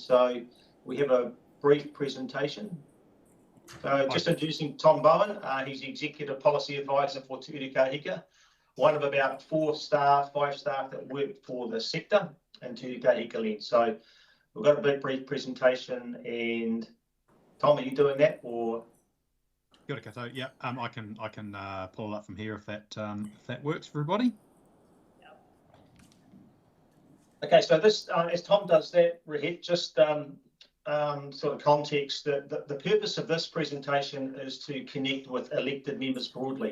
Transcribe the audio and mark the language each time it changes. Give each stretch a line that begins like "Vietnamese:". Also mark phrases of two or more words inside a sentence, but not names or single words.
English: So we have a brief presentation. Just introducing Tom Bowen. He's the Executive Policy Advisor for Te Uru Kahika, one of about 5 staff that work for the sector in Te Uru Kahika land. So we've got a brief presentation, and Tom, are you doing that, or?
Māori: Kia ora koutou.
English: Yeah, I can pull it up from here if that works for everybody. Okay, so this, as Tom does that, Rahit, just sort of context, the purpose of this presentation is to connect with elected members broadly.